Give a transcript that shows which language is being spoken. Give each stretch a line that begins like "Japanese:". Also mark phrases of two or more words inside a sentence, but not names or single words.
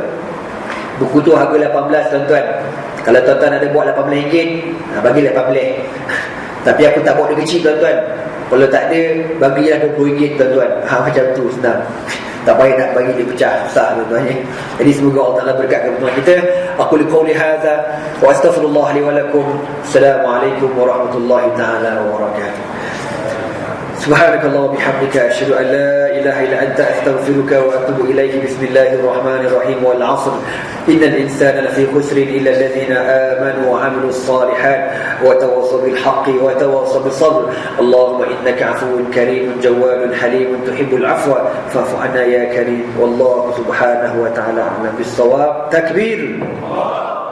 Malay: Buku tu harga 18 tuan-tuan. Kalau tuan-tuan ada buat RM18, bagi 18. Tapi aku tak bawa dia kecil tuan-tuan. Kalau tak ada, bagilah RM20 tuan-tuan. Macam tu senang. Tak payah nak bagi dia pecah, susah tuan-tuan ya. Jadi semoga Allah Ta'ala berkatkan pertemuan kita.
Arabic: أقول قولي هذا وأستغفر الله لي ولكم. السلام عليكم ورحمة الله تعالى وبركاته. سبحانك الله وبحمدك أشهد أن لا إله إلا أنت أستغفرك وأتوب إليه. بسم الله الرحمن الرحيم والعصر إن الإنسان لفي خسر إلا الذين آمنوا وعملوا الصالحات وتواصوا بالحق وتواصوا بالصبر. اللهم إنك عفو كريم جواد حليم تحب العفو فاعف عنا يا كريم. والله سبحانه وتعالى أعلم بالصواب. Takbir.